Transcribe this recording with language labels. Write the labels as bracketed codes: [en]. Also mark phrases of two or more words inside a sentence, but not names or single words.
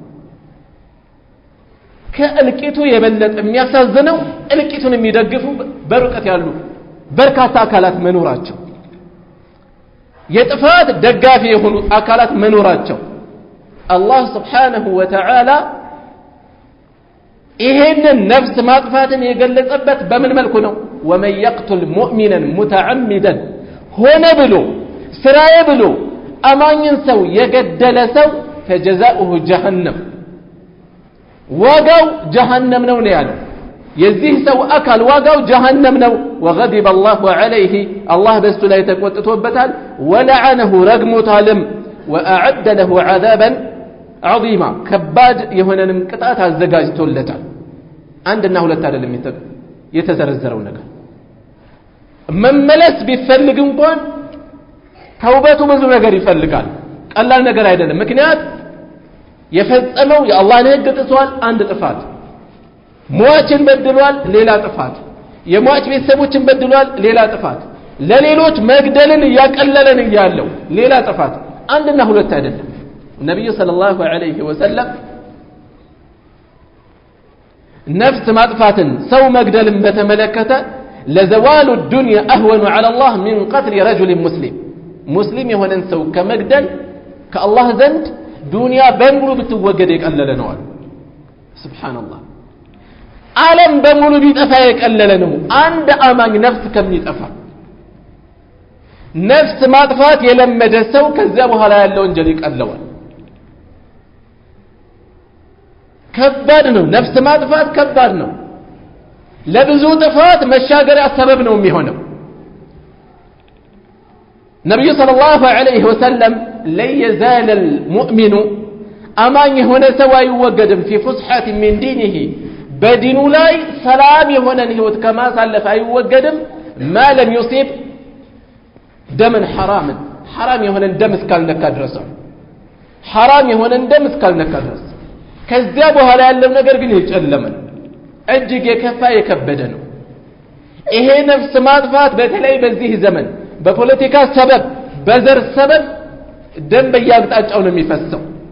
[am] ከእልቂቱ የበለጠ የሚያሳዝነው እልቂቱን የሚደግፉ በርቀት ያሉ በርካታ አካላት መኖራቸው የጥፋት ደጋፊ የሆኑ አካላት መኖራቸው አላህ [ar] سبحانه وتعالى [am] ይሄንን ነፍስ ማጥፋትን የገለጸበት በምን መልኩ ነው [ar] ومن يقتل مؤمنا متعمدا [am] ሆነ ብሎ ስራዬ ብሎ አማኝን ሰው የገደለ ሰው [ar] فجزاؤه جهنم [am] ዋጋው جهنم ነው ያለው የዚህ ሰው አካል ዋጋው جهنم ነው [ar] وغضب الله عليه [am] الله በሱ ላይ ተቆጥቶበታል ولعنه ረግሞታልም [ar] واعد له عذابا عظيما [am] ከባድ የሆነንም ቅጣት አዘጋጅቶለታል አንድና ሁለት አይደለም የተዘረዘረው ነገር መመለስ ቢፈልግ እንኳን ተውበቱ ብዙ ነገር ይፈልጋል ቀላል ነገር አይደለም ምክንያት የፈጸመው የአላህን ህግ ጥሷል አንድ ጥፋት ሟችን በድሏል ሌላ ጥፋት የሟች ቤተሰቦችን በድሏል ሌላ ጥፋት ለሌሎች መግደልን ያቀለለን ይያለው ሌላ ጥፋት አንድና ሁለት አይደለም ነብዩ [ar] صلى الله عليه وسلم [am] ነፍስ ማጥፋትን ሰው መግደልን በተመለከተ ለዘዋሉ [ar] الدنيا اهون على الله من قتل رجل مسلم [am] የሆነን ሰው ከመግደል ከአላህ ዘንድ ዱንያ በሙሉ ብትወገድ የቀለለ ነው ሱብሃንአላህ ዓለም በሙሉ ቢጠፋ የቀለለ ነው አንድ አማኝ ነፍስ ከሚጠፋ ነፍስ ማጥፋት የለመደ ሰው ከዚያ በኋላ ያለው ወንጀል ይቀለዋል ከባድ ነው ነፍስ ማጥፋት ከባድ ነው ለብዙ ጥፋት መሻገሪያ ሰበብ ነው የሚሆነው ነብዩ [ar] صلى الله عليه وسلم [am] ለየዛል المؤمن አማኝ የሆነ ሰው አይወገድም [ar] في فسحة من دينه [am] በዲኑ ላይ ሰላም የሆነን ህይወት ከማሳለፍ አይወገድም [ar] ما لم يصيب دما [am] حرام የሆነን ደም እስካልነካ ድረስ حرام የሆነን ደም እስካልነካ ድረስ ከዚያ በኋላ ያለው ነገር ግን ይጨለመ እጅግ የከፋ የከበደ ነው ይሄ ነፍስ ማጥፋት በተለይ በዚህ ዘመን በፖለቲካ ሰበብ በዘር ሰበብ ደም በየአቅጣጫው ነው የሚፈሰው